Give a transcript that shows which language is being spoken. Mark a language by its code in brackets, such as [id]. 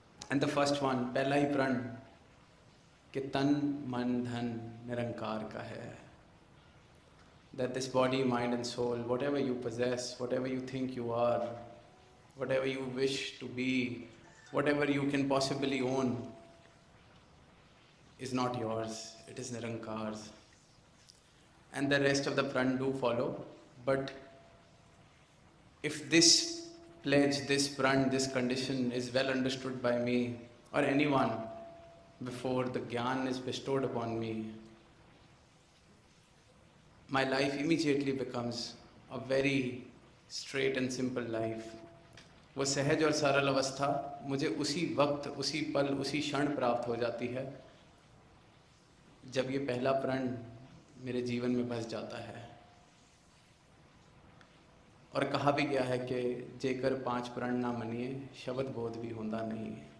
[en] And the first one, [hi] पहला ही प्रण कि तन मन धन निरंकार का है। [en] That this body, mind and soul, whatever you possess, whatever you think you are, whatever you wish to be, whatever you can possibly own, is not yours, it is Nirankar's. And the rest of the pran do follow, but if this pledge, this pran, this condition is well understood by me or anyone before the Gyan is bestowed upon me, my life immediately becomes a very straight and simple life. [hi] वो सहज और सरल अवस्था मुझे उसी वक्त, उसी पल, उसी क्षण प्राप्त हो जाती है जब ये पहला प्रण मेरे जीवन में बस जाता है। और कहा भी गया है कि [pa] जेकर 5 प्रण ना मनिए, [hi] शब्द बोध भी होता नहीं।